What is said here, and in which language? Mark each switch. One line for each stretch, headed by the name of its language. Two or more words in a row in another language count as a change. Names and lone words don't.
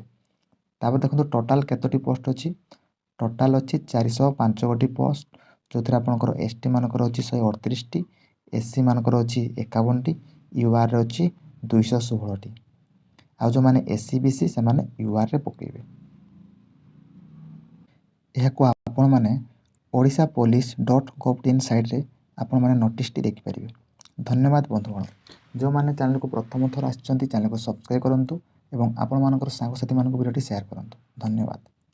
Odia: ତାପରେ ଦେଖନ୍ତୁ ଟୋଟାଲ୍ କେତୋଟି ପୋଷ୍ଟ ଅଛି। ଟୋଟାଲ୍ ଅଛି 405 ଗୋଟି ପୋଷ୍ଟ, ଯେଉଁଥିରେ ଆପଣଙ୍କର ST ମାନଙ୍କର ଅଛି 138ଟି, SC ମାନଙ୍କର ଅଛି 51ଟି, URରେ ଅଛି 216ଟି। ଆଉ ଯେଉଁମାନେ SC BC ସେମାନେ URରେ ପକାଇବେ। ଏହାକୁ ଆପଣମାନେ odishapolice.gov.in ସାଇଟ୍ରେ ଆପଣମାନେ ନୋଟିସଟି ଦେଖିପାରିବେ। ଧନ୍ୟବାଦ ବନ୍ଧୁଗଣ। ଯେଉଁମାନେ ଚ୍ୟାନେଲକୁ ପ୍ରଥମ ଥର ଆସିଛନ୍ତି ଚ୍ୟାନେଲକୁ ସବସ୍କ୍ରାଇବ୍ କରନ୍ତୁ ଏବଂ ଆପଣମାନଙ୍କର ସାଙ୍ଗସାଥିମାନଙ୍କୁ ଭିଡ଼ିଓଟି ସେୟାର କରନ୍ତୁ। ଧନ୍ୟବାଦ।